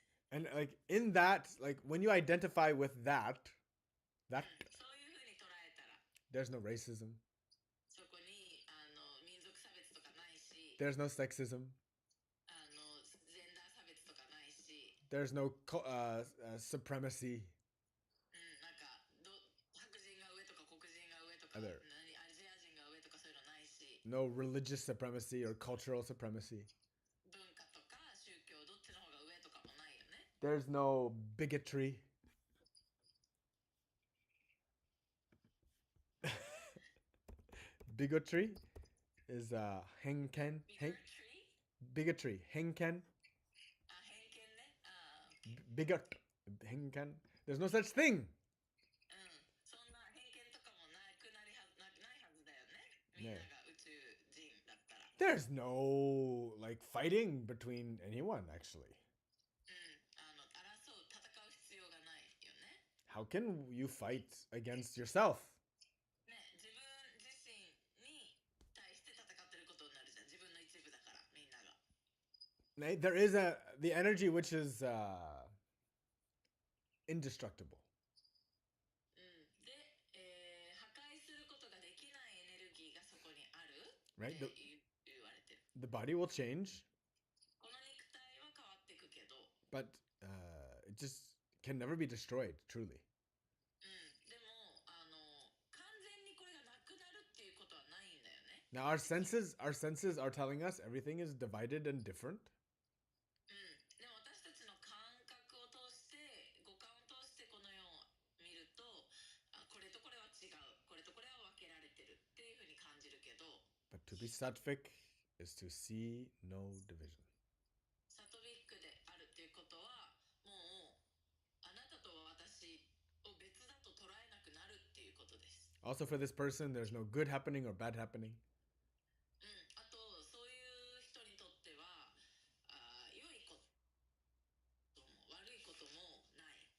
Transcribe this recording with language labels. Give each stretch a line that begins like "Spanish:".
English: And in that, when you identify with that,
Japanese: そういうふうに捉えたら、
English: there's no racism,
Japanese: そこに民族差別とかないし、
English: there's no sexism,
Japanese: ジェンダー差別とかないし、
English: there's no supremacy.
Japanese: なんか白人が上とか黒人が上とか、
English: Other.
Japanese: アジア人が上とかそういうのないし、
English: No religious supremacy or cultural supremacy.
Japanese: 文化とか宗教どっちの方が上とかもないよね。
English: There's no bigotry. Bigotry is
Japanese: henken.
English: Bigotry.
Japanese: Henken. あ、偏見ね。
English: Bigot.
Japanese: Henken.
English: There's no such thing.
Japanese: そんな偏見とかもないはずだよね。みんなが宇宙人だったら。
English: There's no like fighting between anyone actually.
Japanese: 争う、戦う必要がないよね。
English: How can you fight against yourself?
Japanese: ね、自分自身に対して戦ってることになるじゃん。自分の一部だから、みんなが。
English: There is the energy which is indestructible.
Japanese: で、破壊することができないエネルギーがそこにある
English: Right?
Japanese: って言われてる。
English: The body will change,
Japanese: この肉体は変わっていくけど、
English: but it just can never be destroyed, truly.
Japanese: でも完全にこれがなくなるっていうことはないんだよね。
English: Now our senses are telling us everything is divided and different.
Japanese: でも私たちの感覚を通して、五感を通してこの世を見ると、これとこれは違う、これとこれは分けられてるっていうふうに感じるけど、
English: But to be sattvic is to see no division.
Japanese: サトビックであるっていうことは、もうあなたと私を別だと捉えなくなるっていうことです。
English: Also for this person, there's no good happening or bad happening.
Japanese: あとそういう人にとっては、良いことも悪いこともない。